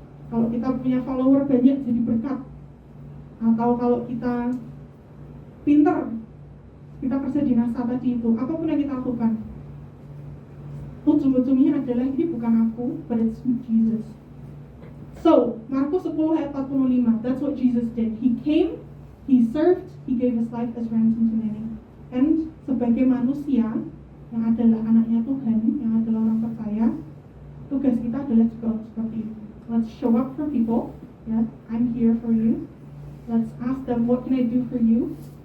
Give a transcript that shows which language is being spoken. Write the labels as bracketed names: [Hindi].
[Indonesian] Kalau kita punya follower banyak jadi berkat, atau kalau kita pinter, kita kerja di NASA tadi itu, apapun yang kita lakukan, ujung-ujungnya adalah ini bukan aku, but it's Jesus. [English] So, Markus 10 ayat 45, that's what Jesus did. He came, He served, He gave His life as ransom to many. [Indonesian] And sebagai manusia yang adalah anaknya Tuhan, yang adalah orang percaya, tugas kita adalah juga seperti itu. [English] Let's show up for people, ya, I'm here for you. Let's ask them, what can I do for you?